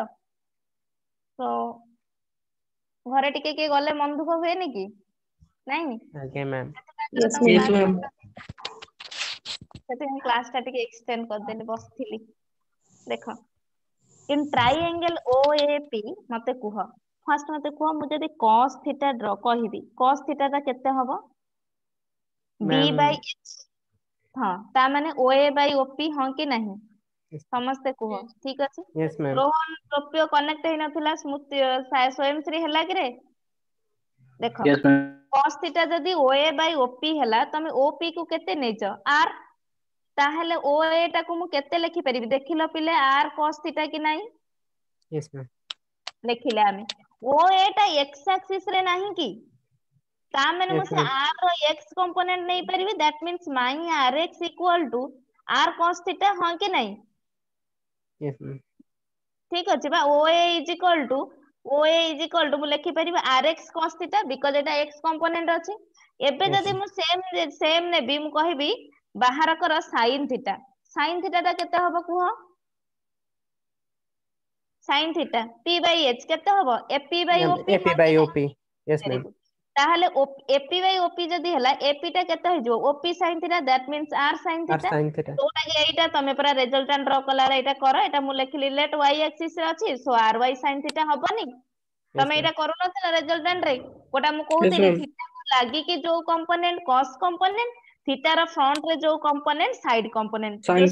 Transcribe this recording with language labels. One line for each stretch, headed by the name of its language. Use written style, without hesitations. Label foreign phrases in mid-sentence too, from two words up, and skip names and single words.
Odia: ତ ଘରେ ଟିକେ କିଏ ଗଲେ ମନ ଦୁଃଖ ହୁଏନି କି? ନାଇଁ ଆଜ୍ଞା ମ୍ୟାମ୍।
English: Yes, ma'am.
Odia: ସେଥିପାଇଁ କ୍ଲାସ ଟା ଟିକେ ଏକ୍ସଟେଣ୍ଡ କରିଦେଲି, ବସିଥିଲି। ଦେଖ
English: in triangle OAP
Odia: ମତେ କୁହ, ଫାର୍ଷ୍ଟ ମତେ କୁହ ମୁଁ ଯଦି cos θ ଡ୍ର କହିବି cos θ ଟା କେତେ ହବ? B ମ୍ୟାମ୍
English: by H।
Odia: ହଁ ତା ମାନେ
English: OA by OP
Odia: ହଁ କି ନାହିଁ ସମସ୍ତେ କୁହ, ଠିକ ଅଛି।
English: yes ma'am.
Odia: ରୋହନ ଟୋପିଓ କନେକ୍ଟ ହେଇନଥିଲା, ସ୍ମୃତି ସ୍ୱୟଂଶ୍ରୀ ହେଲା କିରେ? ଦେଖ
English: Yes, ma'am.
Odia: cos θ ଯଦି
English: OA by OP
Odia: ହେଲା, ତମେ OP କୁ କେତେ ନେଇଛ R, ତାହେଲେ OA ଟାକୁ ମୁଁ କେତେ ଲେଖିପାରିବି ଦେଖିଲ ପିଲେ, R cos θ କି ନାହିଁ?
English: yes ma'am.
Odia: ଲେଖିଲେ ଆମେ OA ଟା
English: x axis
Odia: ରେ ନାହିଁ କି, ତା ମାନେ ମୁଁ ୟେସ୍ ସେ ମ୍ୟାମ୍। R ର x କମ୍ପୋନେଣ୍ଟ ନେଇପାରିବି,
English: that means my Rx equal to R cos θ
Odia: ହଁ କି ନାହିଁ?
English: yes ma'am.
Odia: ଠିକ ଅଛି ବା
English: OA is equal to
Odia: ମୁଁ ଲେଖିପାରିବି Rx cos θ ବିକଜ ଏଟା x କମ୍ପୋନେଣ୍ଟ ଅଛି। ଏବେ ୟେସ୍ ଯଦି ମୁଁ ସେମ ନେବି, ମୁଁ କହିବି ବାହାର କର sin θ, sin θ ଟା କେତେ ହବ କୁହ? sin θ
English: P by H
Odia: କେତେ ହବ?
English: AP by
Odia: ମ୍ୟାମ୍ OP AP ହଁ by କି ନାହିଁ? OP ୟେସ୍ Very ମ୍ୟାମ୍। good। ତାହେଲେ
English: AP by OP
Odia: ଯଦି ହେଲା, AP ଟା କେତେ ହେଇଯିବ?
English: OP sin θ, that means R sin
Odia: ଆର୍ θ।
English: sine theta
Odia: ଯୋଉଟା କି ଏଇଟା ତମେ ପରା ରେଜଲ୍ଟାଣ୍ଟ ଡ୍ର କଲାରେ ଏଇଟା କର, ଏଇଟା ମୁଁ ଲେଖିଲି ଲେଟ୍
English: y axis
Odia: ରେ ଅଛି, ସୋ ry sin θ ହବନି? ୟେସ୍ ତମେ ମ୍ୟାମ୍। ଏଇଟା କରୁନଥିଲ ରେଜଲ୍ଟାଣ୍ଟ ରେ? କୋଉଟା ମୁଁ Yes, କହୁଥିଲି ma'am. θ କୁ ଲାଗିକି ଯୋଉ କମ୍ପୋନେଣ୍ଟ cos କମ୍ପୋନେଣ୍ଟ, θ ର ଫ୍ରଣ୍ଟ ରେ ଯୋଉ କମ୍ପୋନେଣ୍ଟ ସାଇଡ କମ୍ପୋନେଣ୍ଟ, ଯୋଉ